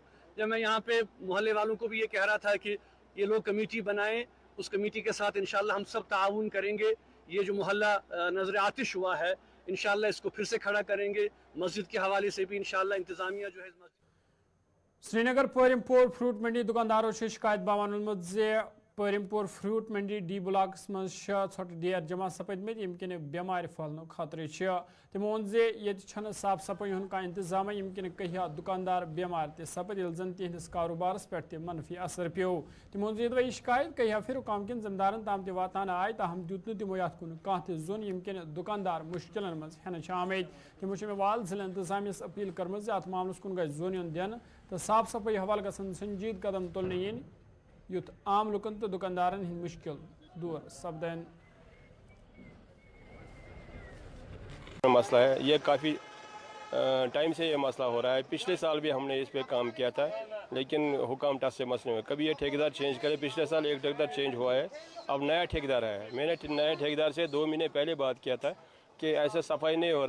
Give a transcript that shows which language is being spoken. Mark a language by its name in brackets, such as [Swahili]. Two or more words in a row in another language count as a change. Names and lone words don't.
[Hindi] जब मैं यहाँ पे मोहल्ले वालों को भी ये कह रहा था कि ये लोग कमेटी बनाएं, उस कमेटी के साथ इंशाल्लाह हम सब ताउन करेंगे। ये जो मोहल्ला नजर आतिश हुआ है इंशाल्लाह इसको फिर से खड़ा करेंगे। मस्जिद के हवाले से भी इंशाल्लाह इंतजामिया जो है [Kashmiri] श्रीनगर परिमपुर फ्रूट मंडी दुकानदारों से शिकायत बावन जे परिमपुर फ्रूट मंडी डी ब्लॉक मज छोट डेर जमा सपद यमकिन बेमार फहलन खतरे तमो वोन जे ये साफ सफाई हूं कह इंतजाम यमकिन कहिया दुकानदार बेमार सपद जन तिहंदिस कारोबारस पे मनफी असर पे। तमो जे यह शिकायत कहिया फिर काम किन जिम्मेदारन ताम वातान आय ताहम दित तमो ये कुन कह जोन यमकिन दुकानदार मुश्किल मज हेन आमद। तमो मे वाल जिला इंतजामियस अपील कर्म अत मामलस कुन गई जोन युन दिन तो साफ सफाई हवाल गसन संजीद कदम तुलने इन युथ आम लुकन तो दुकानदारन हिंद मुश्किल दूर सपदन। [Hindi] मसला है ये काफ़ी टाइम से ये मसला हो रहा है। पिछले साल भी हमने इस पे काम किया था लेकिन हुकाम टस से मसले में कभी ये ठेकेदार चेंज करे। पिछले साल एक ठेकेदार चेंज हुआ है, अब नया ठेकेदार है। मैंने नए ठेकेदार से 2 महीने पहले बात किया था, कि ऐसा सफाई नहीं हो रहा।